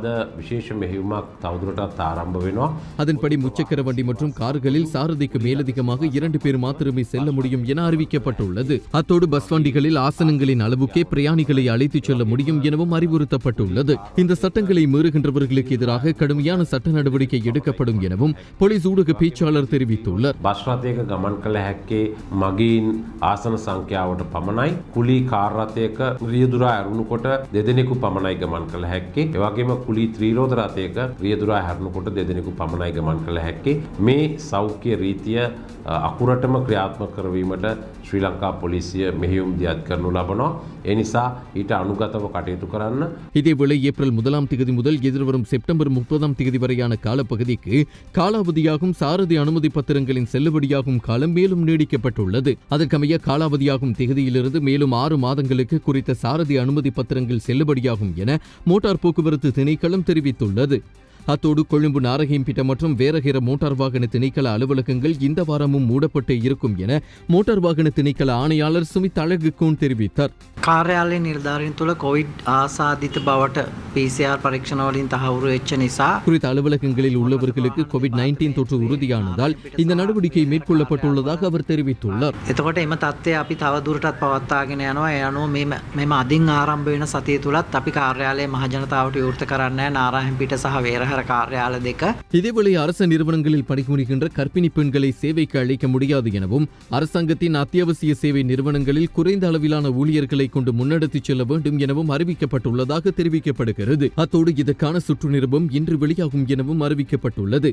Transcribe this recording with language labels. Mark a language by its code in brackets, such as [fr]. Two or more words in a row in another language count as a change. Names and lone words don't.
[ta] அதன்படி முச்சக்கர வண்டி மற்றும் கார்களில் சாரதிக்கு மேலதிகமாக 2 பேர் மாத்திரமே செல்ல முடியும் என அறிவிக்கப்பட்டுள்ளது. அத்தோடு பஸ் வண்டிகளில் ஆசனங்களின் அளவுக்கே பிரயாணிகளை அழைத்துச் செல்ல முடியும் எனவும் அறிவுறுத்தப்பட்டுள்ளது. இந்த சட்டங்களை மீறுகின்றவர்களுக்கு எதிராக கடுமையான சட்ட நடவடிக்கை எடுக்கப்படும் எனவும் போலீஸ் ஊடக பேச்சாளர் தெரிவித்தார். [si] බස් රථයක ගමන් කළ හැක්කේ මගීන් ආසන සංඛ්‍යාවට පමණයි. කුලී කාර් රථයක රියදුරා ඇරුණුකොට දෙදෙනෙකු පමණයි ගමන් කළ හැක්කේ. ඒ වගේම කුලී ත්‍රිරෝද රථයක රියදුරා හැරුණුකොට දෙදෙනෙකු පමණයි ගමන් කළ හැක්කේ. මේ සෞඛ්‍ය රීතිය අකුරටම ක්‍රියාත්මක කරවීමට ශ්‍රී ලංකා පොලිසිය මෙහෙයුම් දියත් කරනු ලබනවා. ඒ නිසා ඊට අනුගතව කටයුතු කරන්න. [ta] இதேவேளை ஏப்ரல் 1ஆம் தேதி முதல் எதிர்வரும் செப்டம்பர் 30ஆம் தேதி வரையான காலப்பகுதிக்கு காலாவதியாகும் சாரதி அனுமதி பத்திரங்களின் செல்லுபடியாகும் காலம் மேலும் நீடிக்கப்பட்டுள்ளது. அதற்கமைய காலாவதியாகும் தேதியிலிருந்து மேலும் 6 மாதங்களுக்கு குறித்த சாரதி அனுமதி பத்திரங்கள் செல்லுபடியாகும் என மோட்டார் போக்குவரத்து திணைக்களம் தெரிவித்துள்ளது. அத்தோடு கொழும்பு நாரஹிம்பிட்ட மற்றும் வேரகிர மோட்டார் வாகன திணைக்கள அலுவலகங்கள் இந்த வாரமும் மூடப்பட்டு இருக்கும் என மோட்டார் வாகன திணைக்கள ஆணையாளர் சுமித் அழகுகோன் தெரிவித்தார். [si] කාර්යාලය නිර්ධාරණ තුළ කොවිඩ් ආසාදිත බවට PCR පරීක්ෂණ වලින් තහවුරු වෙච්ච නිසා [ta] குறித்த அலுவலகங்களில் உள்ளவர்களுக்கு கோவிட்-19 தொற்று உறுதியானதால் இந்த நடவடிக்கை மேற்கொள்ளப்பட்டுள்ளதாக அவர் தெரிவித்துள்ளார். [si] එතකොට එම තත්ත්වය අපි තව දුරටත් පවත්වාගෙන යනවා. ඒ අනුව මෙම අදින් ආරම්භ වෙන සතිය තුලත් අපි කාර්යාලය මහජනතාවට විවෘත කරන්නේ நாராயணபிட்ட සහ வேரஹர කාර්යාල දෙක. [ta] இதேவேளை அரசு நிறுவனங்களில் பணிபுரிகின்ற கர்ப்பிணி பெண்களை சேவைக்கு அழைக்க முடியாது எனவும் அரசாங்கத்தின் அத்தியாவசிய சேவை நிறுவனங்களில் குறைந்த அளவிலான ஊழியர்களை கொண்டு முன்னெடுத்துச் செல்ல வேண்டும் எனவும் அறிவிக்கப்பட்டுள்ளதாக தெரிவிக்கப்படுகிறது. எதிர்பார்க்கப்படுகிறது. அத்தோடு இதற்கான சுற்று நிருபம் இன்று வெளியாகும் எனவும் அறிவிக்கப்பட்டுள்ளது.